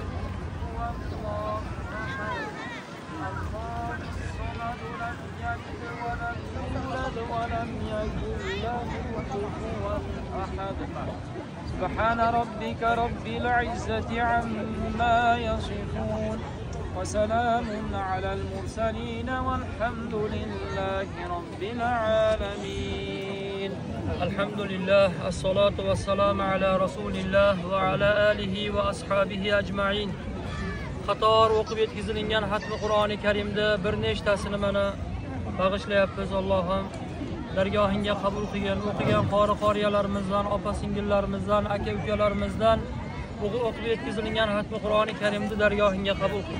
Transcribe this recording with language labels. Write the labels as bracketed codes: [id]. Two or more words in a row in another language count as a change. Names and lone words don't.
[ar] هو الله أحد الله الصمد لم يلد ولم يولد ولم يكن له كفوا أحد سبحان ربك رب العزة عما يصفون وسلام على المرسلين والحمد لله رب العالمين. الحمد لله الصلاة والسلام على رسول الله وعلى آله وأصحابه أجمعين. [uz] Qator o'qib yetkazilgan xatmi Qur'oni Karimda bir nechtasini mana bag'ishlayapmiz. Allohim dargohingga qabul qilgin. O'qigan qori-qoriyalarimizdan, opa-singillarimizdan, aka-ukalarimizdan o'qib yetkazilgan xatmi Qur'oni Karimni dargohingga qabul qil.